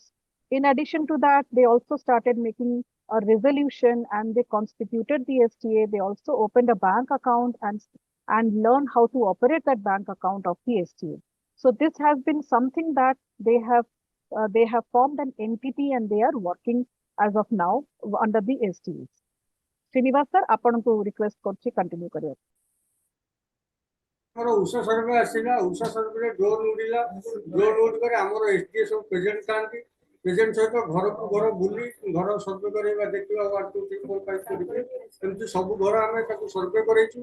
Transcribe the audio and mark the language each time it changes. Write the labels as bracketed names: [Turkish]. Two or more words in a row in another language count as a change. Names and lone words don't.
[English] In addition to that, they also started making a resolution and they constituted the STA. They also opened a bank account and learned how to operate that bank account of the STA. So this has been something that they have formed an entity and they are working as of now under the STAs. Srinivas sir, [Odia] ଆପଣଙ୍କୁ request କରୁଛି continue କରିବା। ଆମର ଉଷା ସର୍ଭେ ଆସିଲା, ଉଷା ସର୍ଭେରେ ଡୋର ଉଡ଼ିଲା, ଡୋର ଉଡ଼ି କରି ଆମର SDA ସବୁ ପ୍ରେଜେଣ୍ଟ ଥାନ୍ତି। ପ୍ରେଜେଣ୍ଟ ସହିତ ଘରକୁ ଘର ବୁଲି ଘର ସର୍ଭେ କରିବା, ଦେଖିବା 1 2 3 4 5 କରିକି ଏମିତି ସବୁ ଘର ଆମେ ତାକୁ ସର୍ଭେ କରେଇଛୁ।